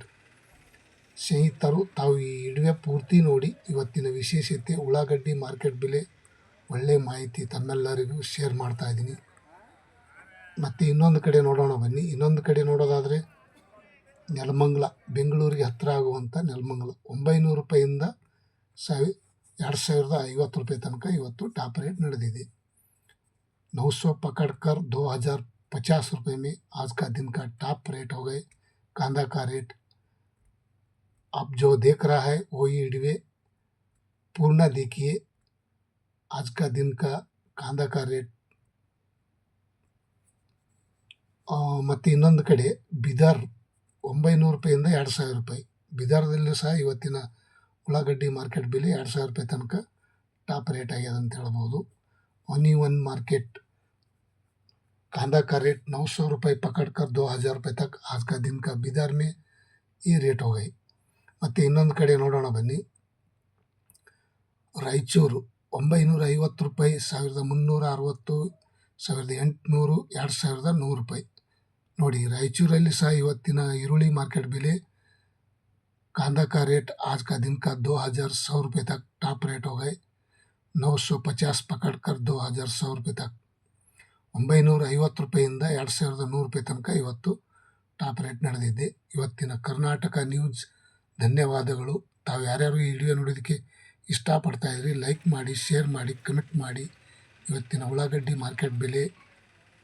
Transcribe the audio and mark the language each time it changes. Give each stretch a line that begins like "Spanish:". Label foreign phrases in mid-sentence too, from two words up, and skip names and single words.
Kannada: ಸ್ನೇಹಿತರು, ತಾವು ಈ ವಿಡಿಯೋ ಪೂರ್ತಿ ನೋಡಿ ಇವತ್ತಿನ ವಿಶೇಷತೆ ಉಳ್ಳಾಗಡ್ಡಿ ಮಾರ್ಕೆಟ್ ಬೆಲೆ ಒಳ್ಳೆ ಮಾಹಿತಿ ತಮ್ಮೆಲ್ಲರಿಗೂ ಶೇರ್ ಮಾಡ್ತಾ ಇದ್ದೀನಿ. ಮತ್ತು ಇನ್ನೊಂದು ಕಡೆ ನೋಡೋಣ ಬನ್ನಿ. ಇನ್ನೊಂದು ಕಡೆ ನೋಡೋದಾದರೆ ನೆಲಮಂಗಲ, ಬೆಂಗಳೂರಿಗೆ ಹತ್ತಿರ ಆಗುವಂಥ ನೆಲಮಂಗಲ 900 ರೂಪಾಯಿಂದ 2050 ರೂಪಾಯಿ ತನಕ ಇವತ್ತು ಟಾಪ್ ರೇಟ್ ನಡೆದಿದೆ.
Hindi: 900 पकड़कर 2050 रुपये में आज का दिन का टॉप रेट हो गए कांदा का रेट. आप जो देख रहा है वही वीडियो पूर्ण देखिए. आज का दिन का कांदा का रेट.
Kannada: ಮತ್ತು ಇನ್ನೊಂದು ಕಡೆ ಬಿದರ್ 900 ರೂಪಾಯಿಂದ 2000 ರೂಪಾಯಿ. ಬಿದರ್ದಲ್ಲೂ ಸಹ ಇವತ್ತಿನ ಉಳ್ಳಾಗಡ್ಡಿ ಮಾರ್ಕೆಟ್ ಬೆಲೆ 2000 ರೂಪಾಯಿ ತನಕ ಟಾಪ್ ರೇಟ್ ಆಗ್ಯದ ಅಂತ ಹೇಳ್ಬೋದು.
Hindi: ಆನಿವನ್ मार्केट कांदा का रेट 900 रुपये पकड़कर 2000 रुपये तक आज का दिन का बिदर में ये रेट हो गई.
Kannada: ಮತ್ತು ಇನ್ನೊಂದು ಕಡೆ ನೋಡೋಣ ಬನ್ನಿ. ರಾಯಚೂರು 950 ರೂಪಾಯಿ, 1360, 1800, 2100 ರೂಪಾಯಿ. ನೋಡಿ, ರಾಯಚೂರಲ್ಲಿ ಸಹ ಇವತ್ತಿನ ಈರುಳ್ಳಿ ಮಾರ್ಕೆಟ್ ಬೆಲೆ
Hindi: कांदा का रेट आज का दिन का 2100 रुपये तक टॉप रेट हो गए. 950 पकड़कर 2100 रुपये तक
Kannada: 950 ರೂಪಾಯಿಂದ 2100 ರೂಪಾಯಿ ತನಕ ಇವತ್ತು ಟಾಪ್ ರೇಟ್ ನಡೆದಿದೆ. ಇವತ್ತಿನ ಕರ್ನಾಟಕ ನ್ಯೂಸ್ ಧನ್ಯವಾದಗಳು. ತಾವು ಯಾರ್ಯಾರು ಈ ವಿಡಿಯೋ ನೋಡೋದಕ್ಕೆ ಇಷ್ಟಪಡ್ತಾ ಇದ್ರಿ ಲೈಕ್ ಮಾಡಿ, ಶೇರ್ ಮಾಡಿ, ಕಮೆಂಟ್ ಮಾಡಿ. ಇವತ್ತಿನ ಉಳ್ಳಾಗಡ್ಡಿ ಮಾರ್ಕೆಟ್ ಬೆಲೆ.